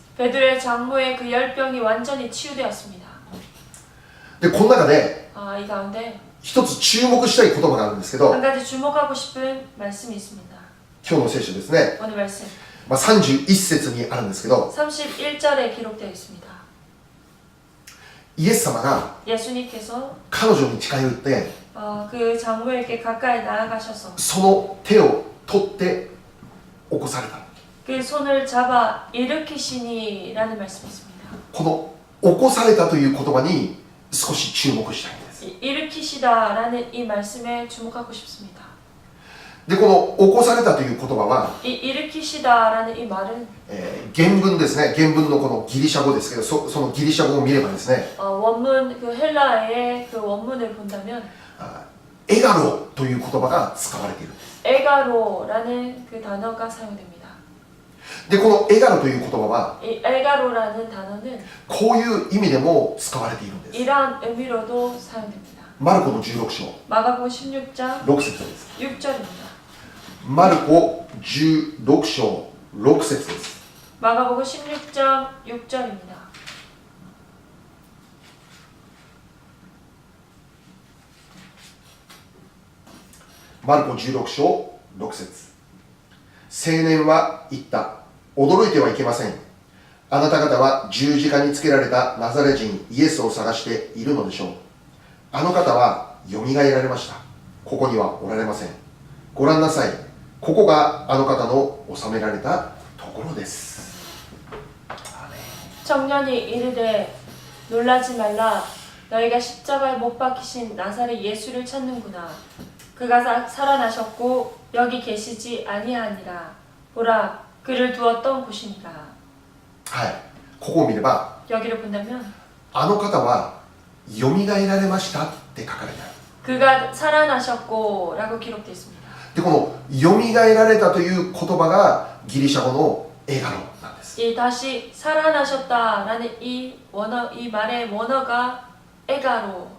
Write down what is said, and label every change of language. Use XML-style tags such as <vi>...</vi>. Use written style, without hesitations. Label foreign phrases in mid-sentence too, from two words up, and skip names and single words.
<ko>베드로의 장모의 그 열병이 완전히 치유되었습니다.</ko> <ja>でこの中で</ja> <ko>이 가운데</ko> <ja>一つ注目したい言葉があるんですけど、</ja> <ko>한 가지 주목하고 싶은 말씀이 있습니다.</ko> <ja>今日の聖書ですね、</ja> <ko>오늘 말씀</ko> <ja>31 節にあるんですけど、</ja> <ko>31절에 기록되어 있습니다.</ko> <ja>イエス様が</ja> <ko>예수님께서</ko> <ja>彼女に近寄って</ja> <ko>그 장모에게 가까이 나아가셔서</ko> <ja>その手を取って起こされた。</ja> <ko>그 손을 잡아 일으키시니라는 말씀이 있습니다.</ko> <ja>この起こされたという言葉に少し注目したいんです。</ja> <ko>일으키시다라는 이 말씀에 주목하고 싶습니다.</ko> <ja>でこの起こされたという言葉は、</ja> <ko>일으키시다라는 이 말은</ko> <ja>原文ですね。原文のこのギリシャ語ですけど、そのギリシャ語を見ればですね、</ja> <ko>원문 그 헬라어의 그 원문을 본다면</ko> <ja>エガロという言葉が使われているんです。</ja> <ko>에가로라는 그 단어가 사용됩니다.</ko> <ja>でこのエガロという言葉は</ja> <ko>이 에가로라는 단어는</ko> <ja>こういう意味でも使われているんです。</ja> <ko>이러한 의미로도 사용됩니다.</ko> <ja>マルコの16章</ja> <ko>마가복음 16장</ko> <ja>6 節です。</ja> <ko>6절입니다.</ko> <ja>マルコ16章6節です。</ja> <ko>마가복음 16장 6절입니다.</ko> <ja>マルコ16章6節。青年は言った。驚いてはいけません。あなた方は十字架につけられたナザレ人イエスを探しているのでしょう。あの方はよみがえられました。ここにはおられません。ご覧なさい。ここがあの方の収められたところです。</ja> <ko>청년이 이르되 놀라지 말라. 너희가 십자가에 못 박히신 나사렛 예수를 찾는구나. 그가 살아나셨고 여기 계시지 아니하니라. 보라, 그를 두었던 곳이니라.</ko> <ja>はい。ここを見れば、</ja> <ko>여기를 본다면</ko> <ja>あの方はよみがえられましたって書かれてある。</ja> <ko>그가 살아나셨고 라고 기록되어 있습니다.</ko> <ja>でこのよみがえられたという言葉がギリシャ語のエガロなんです。</ja> <ko>이 다시 살아나셨다라는 이 말의 원어가 에가로입니다.</ko>